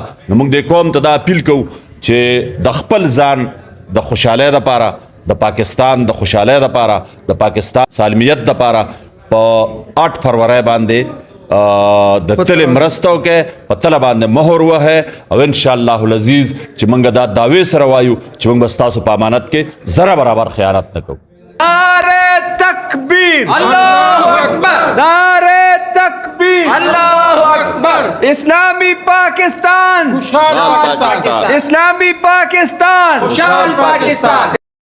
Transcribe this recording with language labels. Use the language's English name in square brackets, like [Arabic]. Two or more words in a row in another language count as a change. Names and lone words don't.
[Pashto] نو مونږ دې قوم ته دا اپیل کوو چې د خپل ځان د خوشحالۍ دپاره، د پاکستان د خوشحالۍ دپاره، د پاکستان سالمیت دپاره په 8 فروری باندې د تل مرسته وکړئ، په تله باندې مهر ووهئ او [Arabic] انشاءالله العزیز [Pashto] چې موږ دا دعوې سره وایو چې موږ به ستاسو په امانت کې ذره برابر خیانت نه کوو. [Urdu] نعرہ تکبیر، [Arabic] اللہ اکبر، [Urdu] نعرہ تکبیر، [Arabic] اللہ اکبر. [Urdu] اسلامی پاکستان، خوشحال پاکستان، اسلامی پاکستان، خوشحال پاکستان.